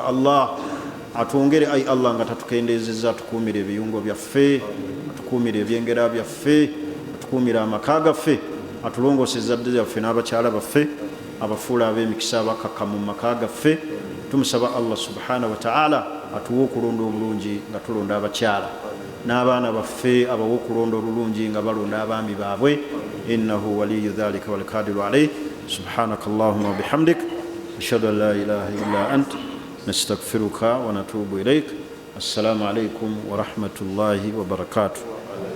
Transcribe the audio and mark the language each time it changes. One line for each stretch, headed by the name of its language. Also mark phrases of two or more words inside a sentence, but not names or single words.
Ganda: Allah atwongere ayi Allah nga tatukendeezezza, atukuumire ebiyungo byaffe, atukuumire ebyengera byaffe, atukuumire amaka gaffe, atulongoose ezzadde zaffe n'abakyala baffe, abafuula ab'emikisa abakakkamu mu maka gaffe. Tumusaba Allah
Arabic: سبحانه وتعالى
Ganda: atuwe okulonda obulungi nga tulonda abakyala, n'abaana baffe abawe okulonda olulungi nga balonda abaami baabwe.
Arabic: إنه ولي ذلك والقادر عليه. سبحانك اللهم وبحمدك، أشهد أن لا إله إلا أنت، نستغفرك ونتوب إليك. السلام عليكم ورحمة الله وبركاته.